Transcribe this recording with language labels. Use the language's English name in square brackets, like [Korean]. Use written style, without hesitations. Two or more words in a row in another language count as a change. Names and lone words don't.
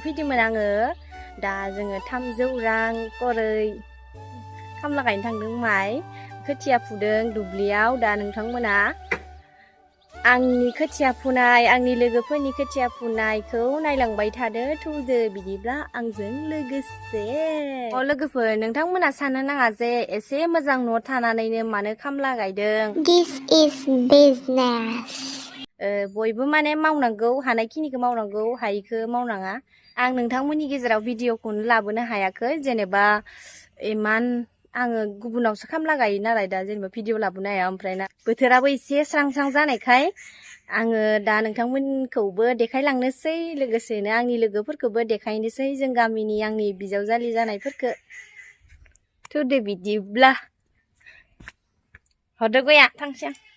[Bodo] फैदोंमोन आङो दा जोङो 300 रां करै खामला गायनो थांदों माइ खोथिया फुदों दुब्लियाव दा नोंथांमोना आंनि खोथिया फुनाय आंनि लोगोफोरनि खोथिया फुनायखौ नायलांबाय थादो थौदो बिदिब्ला आंजों लोगोसे लोगोफोर नोंथांमोना साननो नाङा जे एसे मोजां न' थानानैनो मानो खामला गायदों [English] This is business. [Bodo] बयबो माने मावनांगौ हानायखिनिखौ मावनांगौ हायिखौ मावनाङा आं नोंथांमोननि गेजेराव भिडिअखौनो लाबोनो हायाखै जेनेबा इमान आङो गुबुनावसो खामला गायो नालाय दा जेनेबा भिडिअ लाबोनो हाया ओमफ्राय ना बोथोराबो एसे स्रां स्रां जानायखाय आङो दा नोंथांमोनखौबो देखायलांनोसै लोगोसेनो आंनि लोगोफोरखौबो देखायनोसै जों गामिनि आंनि बिजावजालि जानायफोरखौ थुदो बिदिब्ला हरदो गया थांसै